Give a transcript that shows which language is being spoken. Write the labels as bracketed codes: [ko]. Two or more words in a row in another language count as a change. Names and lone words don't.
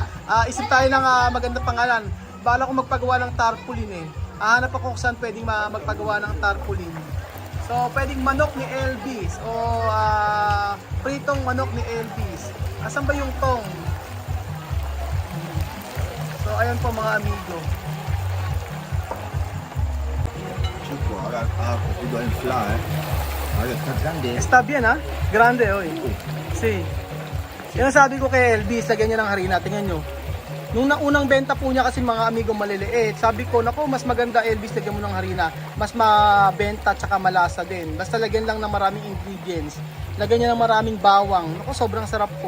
[tl] Isip tayo ng magandang pangalan. Bala ko magpagawa ng tarpaulin eh. Hanap ako kung saan pwedeng magpagawa ng tarpaulin. So, pwedeng manok ni Elvis o pritong manok ni Elvis. Asan ba yung tong? So, ayun po mga amigo. [es] Chico, ahora ha cogido a inflar, Ahora está grande. Está bien Grande oy. Sí. [tl] Yung sabi ko kay Elvis, lagyan niya ng harina. Tingnan nyo. Nung unang benta po niya kasi mga amigo maliliit. Sabi ko, naku, mas maganda Elvis, lagyan mo ng harina. Mas mabenta tsaka malasa din. Basta lagyan lang ng maraming ingredients. Lagyan niya ng maraming bawang. Naku, sobrang sarap po.